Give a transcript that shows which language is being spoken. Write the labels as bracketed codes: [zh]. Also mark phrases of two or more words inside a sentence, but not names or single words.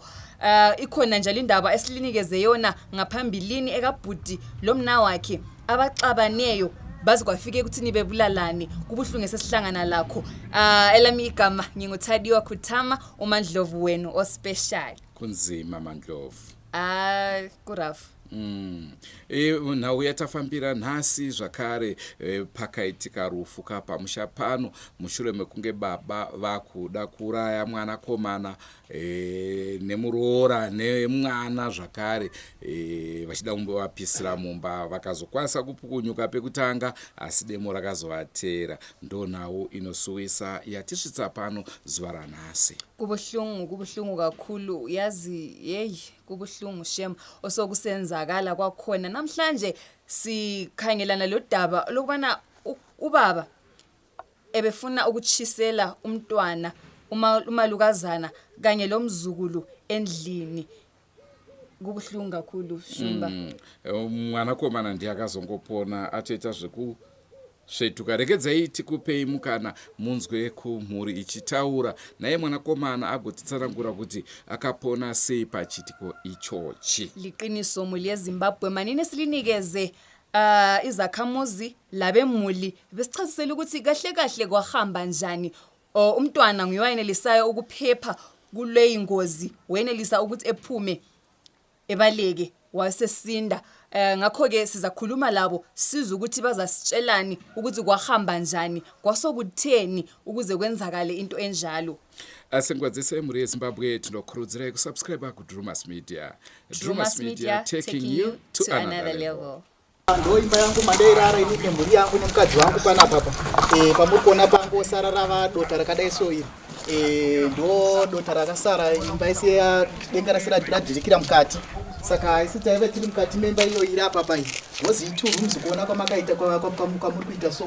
[nd] Ikhona njalo indaba esilinikeze yona ngaphambilini ekabhudi lomna wakhe abaxabaneyo bazi kwafike ukuthini bebulalane. Kubuhlungu esesihlangana lakho. Elami igama nginguThadiwa Khuthama, uMandlovu wenu ospecial. Kunzima Mandlovu. [sn] Kurafu. Nhau yatafambira nhasi zvakare pakaitika rufu kapamusha pano mushure mekunge baba vakuda kuuraya mwanakomana nemuroora nemwana zvakare vachida kumbovapisira mumba, vakazokwanisa kupukunyuka pekutanga asi demo rakazovatera. Ndo nhau inosuwisa yatisvitsa pano zuva ranhasi. [nd] Kubuhlungu kakhulu, yazi kubuhlungu shem osokusenzakala kwakhona. Namhlanje sikhangelana lo daba lokubana ubaba ebefuna ukuchisela umntwana umalukazana kanye lomzukulu endlini. Kubuhlungu kakhulu Shumba. [sn] Mwanakomana ndiye akazongopona atoita svetuka. Regedzai tikupei mukana munzwe kumhuri ichitaura naye mwanakomana agotitsanangura kuti akapona sei pachitiko ichochi. [nd] Liqiniso muli yeZimbabwe manine silinikeze izakhamuzi labemuli besichazisela ukuthi kahle kahle kwahamba njani. Umntwana nguyenelisayo ukuphepha kule ingozi, wenelisa ukuthi ephume ebaleke wasesinda. Ngakho ke sizakhuluma labo siza ukuthi bazasitshelani ukuthi kwahamba njani, kwasokutheni ukuze kwenzakale into enjalo. [sn] Asenkwazise mhuri yeZimbabwe tinokurudzirai kusubscribe kuDrewmas Media. [en] Drewmas Media taking you to another level. [sn] Ndo imba yangu mandeirara inike mhuri yangu nemukadzi wangu panapa pamuri kuona pangu sara rava dota rakadai so iri. Ndo dota rakasara imba isi denga radhirikira mukati. Saka isi taive tiri mukati memba iyo iri apa pai. Wozi 2 rooms kuona kwamakaita kwamuri kuita so.